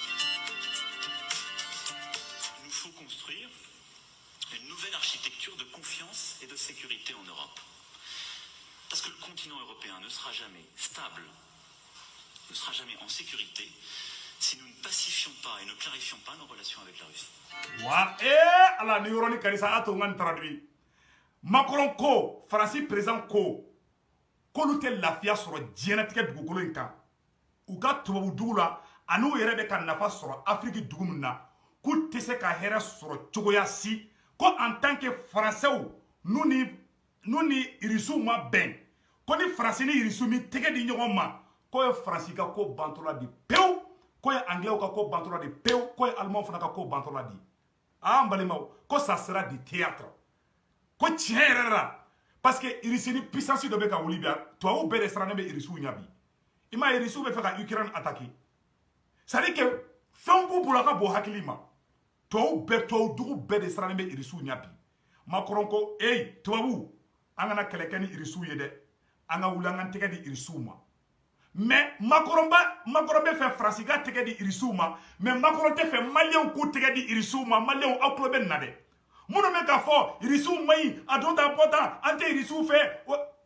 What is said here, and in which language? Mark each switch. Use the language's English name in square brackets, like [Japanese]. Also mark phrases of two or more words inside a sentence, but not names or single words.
[French] Il nous faut construire une nouvelle architecture de confiance et de sécurité en Europe. Parce que le continent européen ne sera jamais stable, ne sera jamais en sécurité, si nous ne pacifions pas et ne clarifions pas nos relations avec la Russie. [Bambara] ala ni yɔrɔni karisa a to n ka traduit Macron ko Faransi président ko k'olu tɛ lafiya sɔrɔ diɲɛlatigɛ dugukolo in kan u ka tubabu dugu la ani u yɛrɛ bɛ ka nafa sɔrɔ Afrique dugu min na k'u tɛ se ka hɛrɛ sɔrɔ cogoya si ko [French] en tant que Français [Bambara] n'u ni irisiw ma bɛn ko ni Faransi ni irisiw mi tɛgɛ di ɲɔgɔn ma ko ye Faransi ka ko bantɔla di pewu ko ye anglais ka ko bantɔla di pewu ko ye allemand fana ka ko bantɔla di an balimaw ko [French] ça sera du théâtre [Bambara] ko tiɲɛ yɛrɛ la [French] parce que [Bambara] irisi ni puissance dɔ bɛ ka wuli bi tubabu bɛɛ de sirannen bɛ irisiw ɲɛ bi i m'a ye irisiw bɛ fɛ ka Ukraine attaquer [French] c'est à dire que [Bambara] fɛn b'u bolo a ka bon hakili ma tubabu dugu bɛɛ de sirannen bɛ irisiw ɲɛ bi Macron ko tubabu an kana kɛlɛ kɛ ni irisiw ye dɛ an ka wuli an ka tɛgɛ di irisiw ma mais Macron bɛ fɛ Faransi ka tɛgɛ di irisiw ma mais Macron tɛ fɛ maliyɛnw k'u tɛgɛ di irisiw ma maliyɛnw aw tulo bɛ nin na dɛ minnu bɛ k'a fɔ irisiw man ɲi a don t'a bɔ tan an tɛ irisiw fɛ